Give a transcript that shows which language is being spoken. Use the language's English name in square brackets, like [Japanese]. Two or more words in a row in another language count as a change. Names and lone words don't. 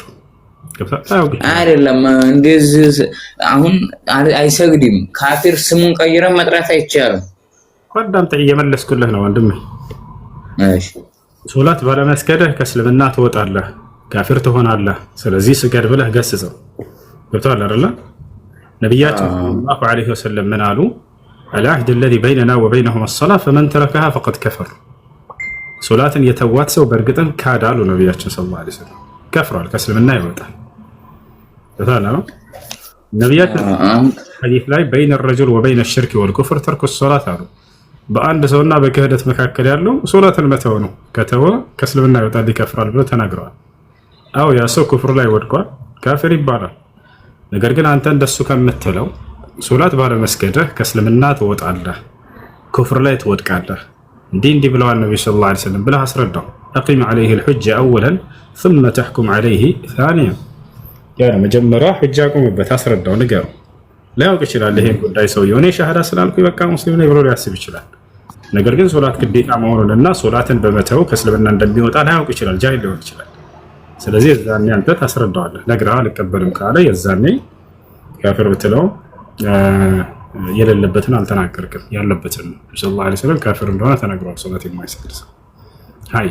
[Amharic] አይደለም። እንደዚህ አሁን አይሰግድም ካፊር ስሙን ቀይረህ መጥራት አይቻልም። ቆዳምጥ እየመለስኩልህ ነው ወንድሜ። እሺ ሶላት ባለመስገድህ ከእስልምና ትወጣለህ፣ ካፊር ትሆናለህ። ስለዚህ ስገድ ብለህ ገስጸው። ገብቶሃል አይደል? ነብያችን [Arabic] صلى الله عليه وسلم [Amharic] ምን አሉ? [Arabic] العهد الذي بيننا وبينهم الصلاة فمن تركها فقد كفر። [Amharic] ሶላትን የተዋት ሰው በእርግጥም ካደ አሉ ነብያችን [Arabic] صلى الله عليه وسلم። [Amharic] ከፍሯል፣ ከእስልምና ይወጣል። ገብቶሃል አይደል? ነብያችን ሐዲስ ላይ [Arabic] بين الرجل وبين الشرك والكفر ترك الصلاة [Amharic] አሉ። በአንድ ሰውና በክህደት መካከል ያለው ሶላትን መተው ነው። ከተወ ከእስልምና ይወጣል፣ ይከፍራል ብለው ተናግረዋል። አው ያ ሰው ኩፍር ላይ ወድቋል፣ ካፊር ይባላል። ነገር ግን አንተ እንደሱ ከምትለው ሶላት ባለመስገድህ ከእስልምና ትወጣለህ፣ ኩፍር ላይ ትወድቃለህ፣ እንዲህ ብለዋል ነብዩ [Arabic] صلى الله عليه وسلم [Amharic] ብለህ አስረዳው። [Arabic] أقم عليه الحجة أولا ثم تحكم عليه ثانيا። [Amharic] ያ መጀመሪያ ሑጃ አቁምበት፣ አስረዳው፣ ንገረው። ላያውቅ ይችላል ይሄን ጉዳይ ሰውየው እኔ ሻሃዳ ስላልኩኝ በቃ ሙስሊም ነኝ ብሎ ሊያስብ ይችላል። ነገር ግን ሶላት ግዴታ መሆኑንና ሶላትን በመተው ከእስልምና እንደሚወጣ ላያውቅ ይችላል፣ ጃሂል ሊሆን ይችላል። ስለዚህ የዛኔ አንተ ታስረዳዋለህ። ነግረኸው አልቀበልም ካለ የዛኔ ካፊር ብትለው የሌለበትን አልተናገርክም፣ ያለበትን ነው። [Arabic] صلى الله عليه وسلم [Amharic] ካፊር እንደሆነ ተናግሯል። ሶላት የማይሰግድ ሰው። አይ